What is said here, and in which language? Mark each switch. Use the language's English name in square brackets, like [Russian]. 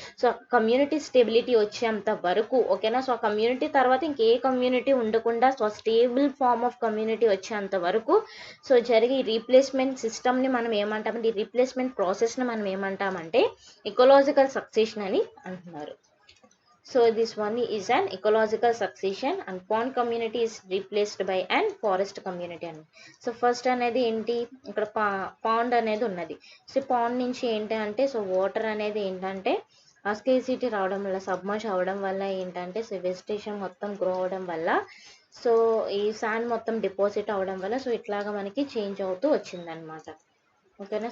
[Telugu] So community stability వచ్చేంత వరకు ఓకేనా. సో ఆ కమ్యూనిటీ తర్వాత ఇంకే కమ్యూనిటీ ఉండకుండా so stable form of community వచ్చేంత వరకు సో జరిగే రీప్లేస్మెంట్ సిస్టమ్ని మనం ఏమంటామంటే ఈ రీప్లేస్మెంట్ ప్రాసెస్ని మనం ఏమంటామంటే ఎకలాజికల్ సక్సెషన్ అని అంటున్నారు. [English] So this one is an ecological succession and pond community is replaced by an forest community [Telugu] అని. సో ఫస్ట్ అనేది ఏంటి ఇక్కడ పాండ్ అనేది ఉన్నది. సో పాండ్ నుంచి ఏంటి అంటే సో వాటర్ అనేది ఏంటంటే స్కేసిటీ రావడం వల్ల సబ్మర్జ్ అవ్వడం వల్ల ఏంటంటే సో వెజిటేషన్ మొత్తం గ్రో అవడం వల్ల సో ఈ శాండ్ మొత్తం డిపాజిట్ అవ్వడం వల్ల సో ఇట్లాగా మనకి చేంజ్ అవుతూ వచ్చిందనమాట. ఓకేనా.